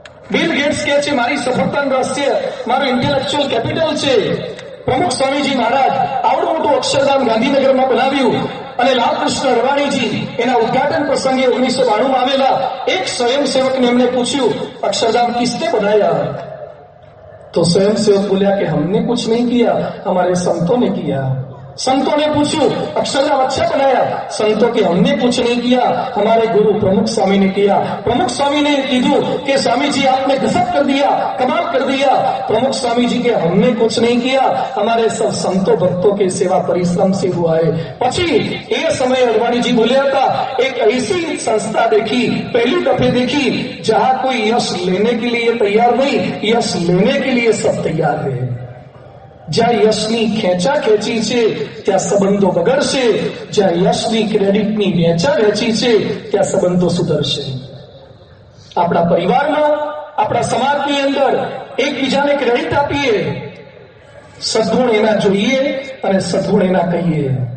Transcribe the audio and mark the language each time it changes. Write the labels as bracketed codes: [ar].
[gu] Bill gates કહે છે મારી સફળતાનું રહસ્ય મારું ઇન્ટેલેક્ચ્યુઅલ કેપિટલ છે. પ્રમુખ સ્વામીજી મહારાજ આવડું મોટું અક્ષરધામ ગાંધીનગરમાં બનાવ્યું અને લાલકૃષ્ણ અડવાણીજી એના ઉદ્ઘાટન પ્રસંગે 1992 આવેલા. એક સ્વયંસેવકને એમણે પૂછ્યું, અક્ષરધામ [hi] કિસને બનાયા? तो स्वयंसेवक बोलिया कि हमने कुछ नहीं किया, हमारे संतों ने किया. संतों ने पूछू अक्षरधाम अच्छा बनाया, संतों के हमने कुछ नहीं किया, हमारे गुरु प्रमुख स्वामी ने किया. प्रमुख स्वामी ने कीधु कि स्वामी जी आपने गजब कर दिया, कमाल कर दिया. प्रमुख स्वामी जी के हमने कुछ नहीं किया, हमारे सब संतों भक्तों के सेवा परिश्रम से हुआ है. [gu] પછી એ સમયે [hi] અડવાણી जी बोलिया था, एक ऐसी संस्था देखी, पहली दफे देखी जहां कोई यश लेने के लिए तैयार नहीं, यश लेने के लिए सब तैयार है. [gu] જ્યાં યશની ખેંચા ખેંચી છે ત્યાં સંબંધો બગડશે, જ્યાં યશની ક્રેડિટની વેચા વેચી છે ત્યાં સંબંધો સુધરશે. આપણા પરિવારમાં, આપણા સમાજની અંદર એકબીજાને ક્રેડિટ આપીએ, સદગુણ એના જોઈએ અને સદગુણ એના કહીએ.